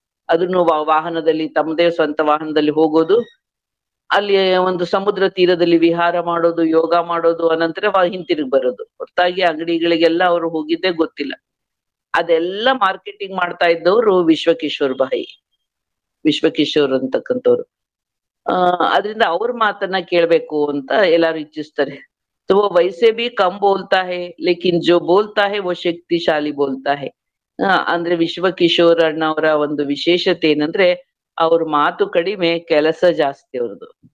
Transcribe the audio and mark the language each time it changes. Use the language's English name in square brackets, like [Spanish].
[Kannada] ಅದನ್ನು ವಾಹನದಲ್ಲಿ, ತಮ್ಮದೇ ಸ್ವಂತ ವಾಹನದಲ್ಲಿ ಹೋಗೋದು, ಅಲ್ಲಿ ಒಂದು ಸಮುದ್ರ ತೀರದಲ್ಲಿ ವಿಹಾರ ಮಾಡೋದು, ಯೋಗ ಮಾಡೋದು, ಅನಂತರ ಹಿಂತಿರುಗಿ ಬರೋದು. ಹೊರತಾಗಿ ಅಂಗಡಿಗಳಿಗೆಲ್ಲ ಅವರು ಹೋಗಿದ್ದೇ ಗೊತ್ತಿಲ್ಲ. ಅದೆಲ್ಲ ಮಾರ್ಕೆಟಿಂಗ್ ಮಾಡ್ತಾ ಇದ್ದವರು ವಿಶ್ವಕಿಶೋರ್ ಭಾಯಿ. ವಿಶ್ವಕಿಶೋರ್ ಅಂತಕ್ಕಂಥವ್ರು. ಅದರಿಂದ ಅವ್ರ ಮಾತನ್ನ ಕೇಳ್ಬೇಕು ಅಂತ ಎಲ್ಲಾರು ಇಚ್ಛಿಸ್ತಾರೆ. [Hindi] तो वो वैसे भी कम बोलता है लेकिन जो बोलता है वो शक्तिशाली बोलता है. [Kannada] ಅಂದ್ರೆ ವಿಶ್ವಕಿಶೋರ್ ಅಣ್ಣವರ ಒಂದು ವಿಶೇಷತೆ ಏನಂದ್ರೆ ಅವ್ರ ಮಾತು ಕಡಿಮೆ, ಕೆಲಸ ಜಾಸ್ತಿ ಅವ್ರದ್ದು.